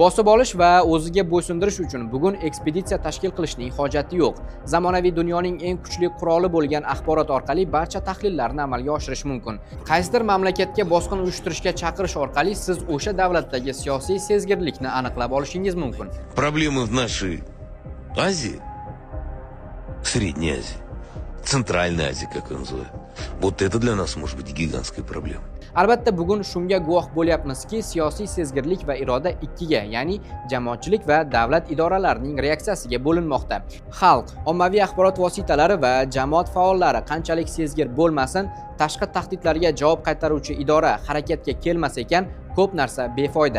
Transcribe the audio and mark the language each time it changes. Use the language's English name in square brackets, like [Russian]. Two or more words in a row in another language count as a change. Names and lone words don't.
[Uzbek] Bosib olish va o'ziga bo'ysundirish uchun bugun ekspeditsiya tashkil qilishning hojati yo'q. Zamonaviy dunyoning eng kuchli quroli bo'lgan axborot orqali barcha tahlillarni amalga oshirish mumkin. Qaysidir mamlakatga bosqin uyushtirishga chaqirish orqali siz o'sha davlatdagi siyosiy sezgirlikni aniqlab olishingiz mumkin. [Russian] Проблемы в нашей Азии, Средней Азии, Центральной Азии, как ее называют. Вот это для нас может быть гигантской проблемой. [Uzbek] Albatta bugun shunga guvoh bo'lyapmizki, siyosiy sezgirlik va iroda ikkiga, ya'ni jamoatchilik va davlat idoralarining reaksiyasiga bo'linmoqda. Xalq, ommaviy axborot vositalari va jamoat faollari qanchalik sezgir bo'lmasin, tashqi tahdidlarga javob qaytaruvchi idora harakatga kelmas ekan, ko'p narsa befoyda.